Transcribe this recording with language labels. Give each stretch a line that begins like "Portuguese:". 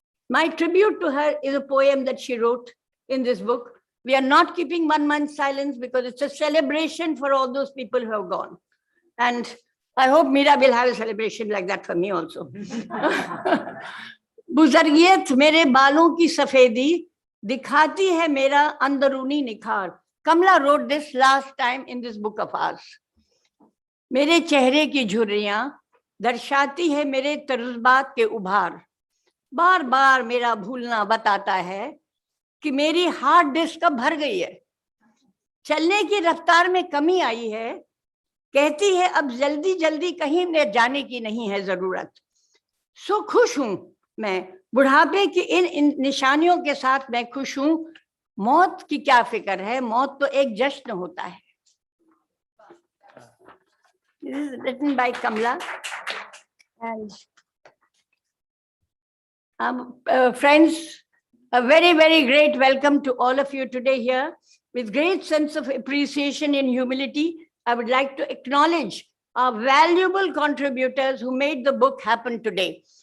English: My tribute to her is a poem that she wrote in this book. We are not keeping 1 month silence because it's a celebration for all those people who have gone. And I hope Meera will have a celebration like that for me also.
Hindi: बुजर्गियत मेरे बालों की सफेदी दिखाती है मेरा अंदरूनी निखार.
English: Kamla wrote this last time in this book of ours.
Hindi: मेरे चेहरे की झुर्रियां दर्शाती है मेरे तजुर्बात के उभार. बार बार मेरा भूलना बताता है कि मेरी हार्ड डिस्क अब भर गई है. चलने की रफ्तार में कमी आई है. कहती है अब जल्दी जल्दी कहीं जाने की नहीं है जरूरत। सो खुश हूं मैं, बुढ़ापे की इन निशानियों के साथ मैं खुश हूं। मौत की क्या फिक्र है, मौत तो एक जश्न होता है।
English: This is written by Kamla. And friends, a very, very great welcome to all of you today here. With great sense of appreciation and humility, I would like to acknowledge our valuable contributors who made the book happen today.